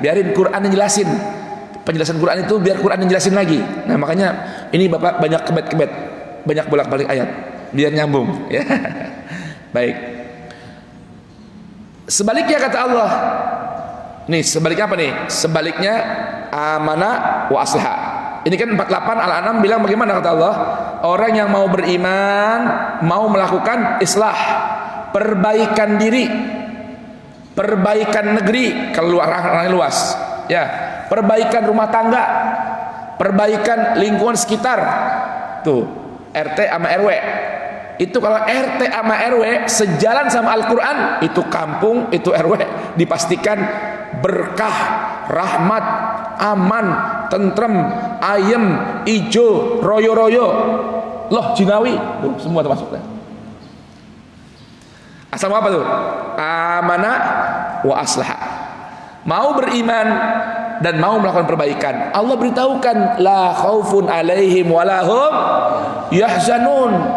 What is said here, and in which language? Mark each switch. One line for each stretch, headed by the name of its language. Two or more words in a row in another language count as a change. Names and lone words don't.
Indonesian: Biarin Quran yang jelasin, penjelasan Quran itu biar Quran yang jelasin lagi. Nah makanya ini Bapak banyak kebet-kebet, banyak bolak-balik ayat biar nyambung ya. Baik. Sebaliknya kata Allah, nih sebaliknya apa nih? Sebaliknya
Arabic: آمن وأصلح.
Indonesian: Ini kan 48 Al-An'am bilang bagaimana kata Allah? Orang yang mau beriman, mau melakukan islah, perbaikan diri, perbaikan negeri, kalau orang luas ya, perbaikan rumah tangga, perbaikan lingkungan sekitar. Tuh RT sama RW. Itu kalau RT sama RW sejalan sama Al-Quran, itu kampung, itu RW dipastikan berkah, rahmat, aman,
Javanese: tentrem, ayem, ijo, royo-royo, loh jinawi,
Indonesian: tuh semua termasuk. Asal apa tuh?
Arabic: آمن وأصلح.
Indonesian: Mau beriman dan mau melakukan perbaikan. Allah beritahukan
Arabic: لا خوف عليهم ولهم يحزنون.